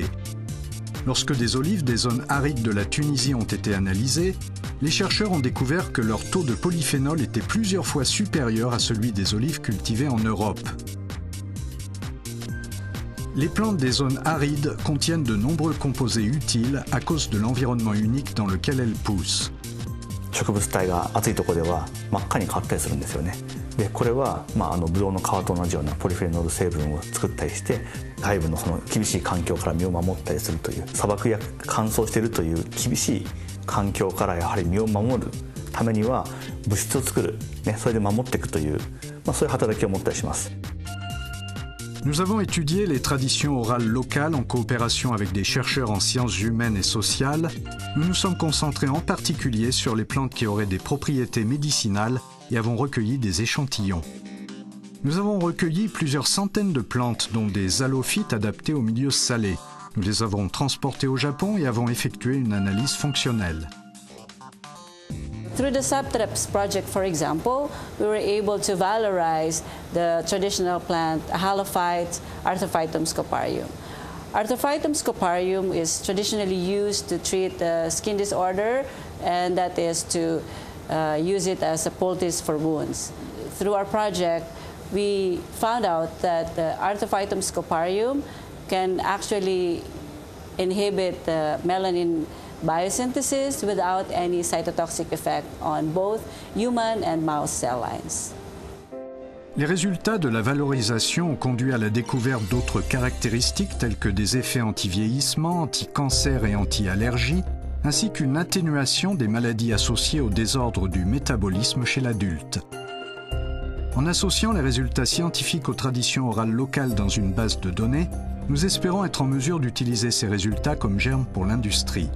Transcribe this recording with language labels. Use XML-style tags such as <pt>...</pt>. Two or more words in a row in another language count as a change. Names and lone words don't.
<fr>Lorsque des olives des zones arides de la Tunisie ont été analysées, les chercheurs ont découvert que leur taux de polyphénol était plusieurs fois supérieur à celui des olives cultivées en Europe. Les plantes des zones arides contiennent de nombreux composés utiles à cause de l'environnement unique dans lequel elles poussent.</fr> <ja>植物体が暑いところでは真っ赤に変わったりするんですよね。でこれは、ブドウの皮と同じようなポリフェノール成分を作ったりして外部のその厳しい環境から身を守ったりするという砂漠や乾燥しているという厳しい環境からやはり身を守るためには物質を作る、それで守っていくという、そういう働きを持ったりします。</ja> <fr>Nous avons étudié les traditions orales locales en coopération avec des chercheurs en sciences humaines et sociales. Nous nous sommes concentrés en particulier sur les plantes qui auraient des propriétés médicinales et avons recueilli des échantillons. Nous avons recueilli plusieurs centaines de plantes, dont des halophytes adaptés aux milieux salés. Nous les avons transportées au Japon et avons effectué une analyse fonctionnelle.</fr> <en>Through the Subtreps project, for example, we were able to valorize the traditional plant Halophyte Arthrophytum scoparium. Arthrophytum scoparium is traditionally used to treat skin disorder, and that is to use it as a poultice for wounds. Through our project, we found out that the Arthrophytum scoparium can actually inhibit the melanin biosynthesis without any cytotoxic effect on both human and mouse cell lines.</en> <fr>Les résultats de la valorisation ont conduit à la découverte d'autres caractéristiques telles que des effets anti-vieillissement, anti-cancer et anti-allergie, ainsi qu'une atténuation des maladies associées au désordre du métabolisme chez l'adulte. En associant les résultats scientifiques aux traditions orales locales dans une base de données, nous espérons être en mesure d'utiliser ces résultats comme germes pour l'industrie.</fr>